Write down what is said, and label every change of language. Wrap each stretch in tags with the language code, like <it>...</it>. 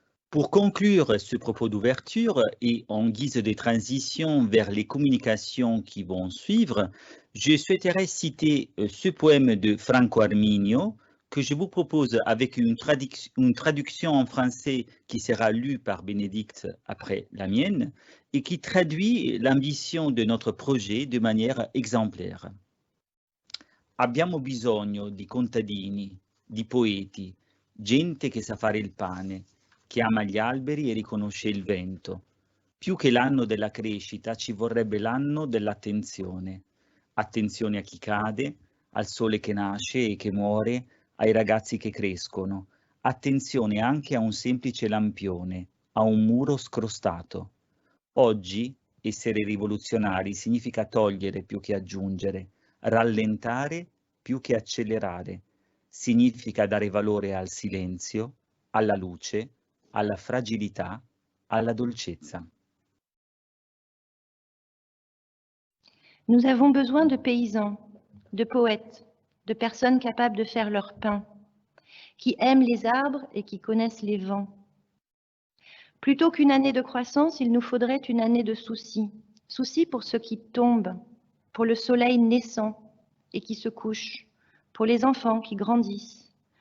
<fr>Pour conclure ce propos d'ouverture et en guise de transition vers les communications qui vont suivre, je souhaiterais citer ce poème de Franco Arminio que je vous propose avec une traduction en français qui sera lue par Bénédicte après la mienne et qui traduit l'ambition de notre projet de manière exemplaire.</fr> <it>Abbiamo bisogno di contadini, di poeti, gente che sa fare il pane, che ama gli alberi e riconosce il vento. Più che l'anno della crescita ci vorrebbe l'anno dell'attenzione. Attenzione a chi cade, al sole che nasce e che muore, ai ragazzi che crescono. Attenzione anche a un semplice lampione, a un muro scrostato. Oggi essere rivoluzionari significa togliere più che aggiungere, rallentare più che accelerare. Significa dare valore al silenzio, alla luce, alla fragilità, alla dolcezza.</it> <fr>Nous avons besoin de paysans, de poètes, de personnes capables de faire leur pain, qui aiment les arbres et qui connaissent les vents. Plutôt qu'une année de croissance, il nous faudrait une année de soucis. Soucis pour ceux qui tombent, pour le soleil naissant et qui se couche, pour les enfants qui grandissent.</fr>